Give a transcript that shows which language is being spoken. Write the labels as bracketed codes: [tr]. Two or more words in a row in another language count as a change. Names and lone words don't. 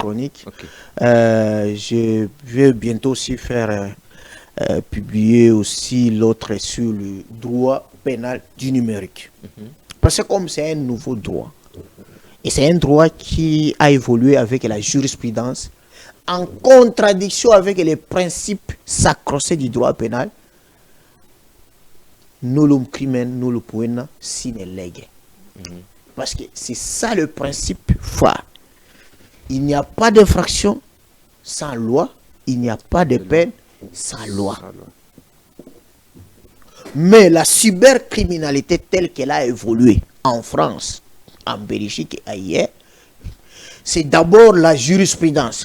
[fr] Je vais bientôt aussi faire publier aussi l'autre sur le droit pénal du numérique. Parce que comme c'est un nouveau droit, et c'est un droit qui a évolué avec la jurisprudence, en contradiction avec les principes sacrosés du droit pénal, [la] nullum crimen nullum poena sine lege. [fr] Parce que c'est ça le principe phare. Il n'y a pas d'infraction sans loi, il n'y a pas de peine sans loi. Mais la cybercriminalité telle qu'elle a évolué en France, en Belgique et ailleurs, c'est d'abord la jurisprudence.